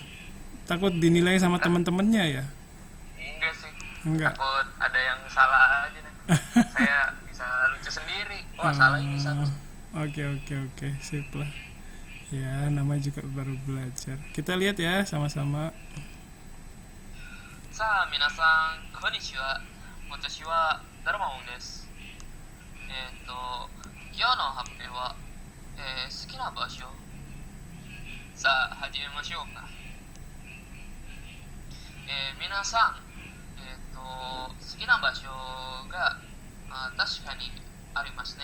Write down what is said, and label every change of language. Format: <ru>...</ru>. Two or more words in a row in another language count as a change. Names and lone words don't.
<id>Takut dinilai sama teman-temannya ya? Enggak sih. Enggak. Takut ada yang salah aja nih. Saya bisa lucu sendiri. Wah, salah ini satu. Oke, sip lah. Ya, nama juga baru belajar. Kita lihat ya sama-sama.</id> <ja>さあ皆さんこんにちは。私はダルマオンです。今日の発表は、好きな場所。さあ始めましょうか。皆さん、好きな場所が、確かにありますね。</ja>